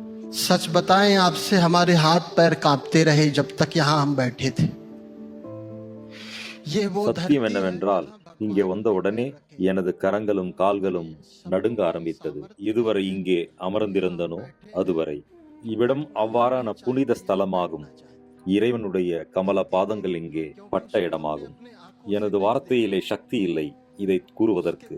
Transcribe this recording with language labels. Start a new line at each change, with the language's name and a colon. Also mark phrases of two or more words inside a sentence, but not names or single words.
Hindi: सच बताएं आपसे, हमारे हाथ पैर कांपते रहे जब तक यहाँ हम बैठे थे। ये वो
Tamil: சத்தியம்
Hindi: धरती है
Tamil: என்னவென்றால் இங்கே வந்த உடனே எனது கரங்களும் கால்களும் நடுங்க ஆரம்பித்தது. இதுவரை இங்கே அமர்ந்திருந்தனோ அதுவரை. இவ்விடம் அவ்வாறான புனித ஸ்தலமாகும். இறைவனுடைய கமல பாதங்கள் இங்கே பட்ட இடமாகும். எனது வார்த்தையிலே சக்தி இல்லை இதை கூறுவதற்கு.